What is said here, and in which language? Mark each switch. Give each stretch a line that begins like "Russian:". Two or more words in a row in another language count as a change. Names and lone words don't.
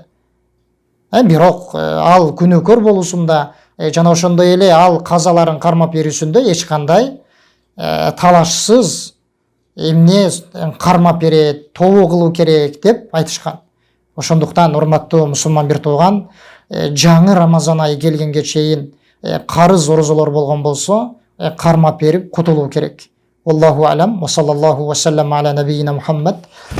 Kyrgyz: Бирок ал күнөөкөр болуусунда жана ошондой эле ал казаларын кармап берүүсүндө эч кандай талашсыз эмне кармап берет, тообо кылуу керек деп айтышкан. Ошондуктан урматтуу мусулман бир тууган, жаңы Рамазан айы келгенге чейин карыз орозолор болгон болсо, кармап берип кутулуу керек.
Arabic: الله أعلم. وصلى الله وسلم على نبينا محمد.